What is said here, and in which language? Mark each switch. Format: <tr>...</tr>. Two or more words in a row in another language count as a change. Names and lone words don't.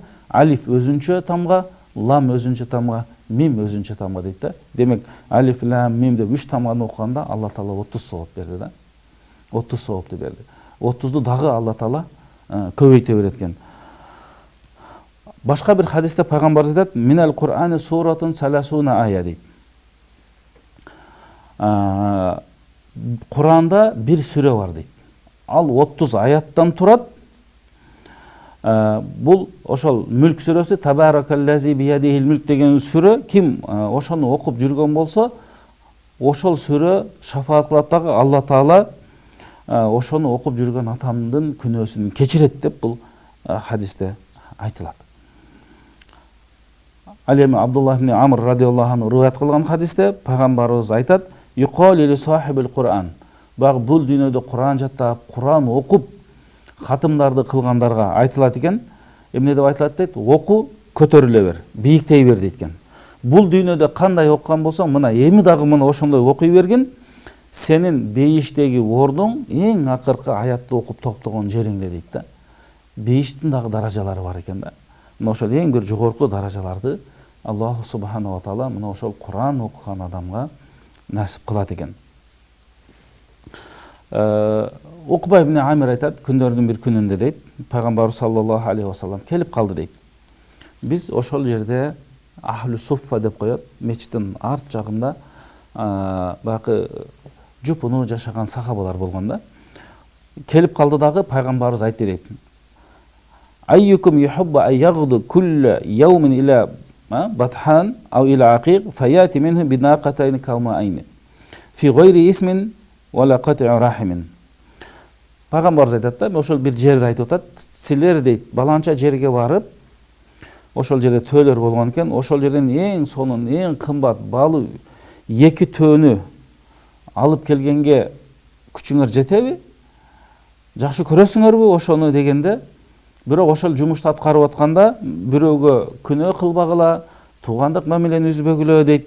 <ky>Алиф өзүнчө тамга, лам өзүнчө тамга, мим өзүнчө тамга дейт да. Демек алиф лам мим деп 3 тамганы окуганда Алла Таала 30 сооп берди да. 30 соопту берди. 30ду дагы Алла Таала көбөйтө берет экен. Башка бир хадисте пайгамбарыбыз айтат:</ky> <ar>"من القرآن سورة ثلاثون آية" дейт.</ar> <ky>Куранда бир сүрө бар дейт. Ал 30 аяттан турат. Бул ошол Мүлк сүрөсү,</ky> <ar>تبارك الذي بيده الملك</ar> <ky>деген сүрө, ким ошону окуп жүргөн болсо, ошол сүрө шафаат кылат дагы, Алла Таала ошону окуп жүргөн атамдын күнөөсүн кечирет деп бул хадисте айтылат. Ал эми Абдулла ибн Амр</ky> <ar>رضي الله عنه</ar> <ky>риваят кылган хадисте пайгамбарыбыз айтат:</ky> <ar>"يقال لصاحب القرآن".</ar> <ky>Баг бул дүйнөдө Куран жаттап, Куран окуп хатымдарды кылгандарга айтылат экен. Эмне деп айтылат дейт? Оку, көтөрүлө бер, бийиктей бер дейт экен. Бул дүйнөдө кандай окуган болсоң, мына эми дагы мына ошондой окуй бергин. Сенин бейиштеги ордуң эң акыркы аятты окуп токтогон жериңде дейт да. Бейиштин дагы даражалары бар экен да. Мына ошол эң бир жогорку даражаларды</ky> <ar>الله سبحانه وتعالى</ar> <ky>мына ошол Куран окуган адамга насип кылат экен. Укба ибн Амир айтат, күндөрдүн бир күнүндө дейт, пайгамбар</ky> <ar>صلى الله عليه وسلم</ar> <ky>келип калды дейт. Биз ошол жерде Ахлу Суффа деп коет, мечиттин арт жагында баягы жупуну жашаган сахабалар болгон да. Келип калды дагы пайгамбарыбыз айтты дейт:</ky> <ar>"أيكم يحب أن يغدو كل يوم إلى بطحان أو إلى العقيق فيأتي منه بناقتين كوماوين في غير إثم ولا قطع رحم".</ar> <ky>Пайгамбарыбыз айтат да, ошол бир жерде айтып атат, силер дейт, баланча жерге барып, ошол жерде төөлөр болгон экен, ошол жерден эң сонун, эң кымбат балу 2 төөнү алып келгенге күчүңөр жетеби? Жакшы көрөсүңөрбү ошону дегенде, бирок ошол жумушту аткарып атканда бирөөгө күнөө кылбагыла, туугандык мамилени үзбөгүлө дейт.</ky>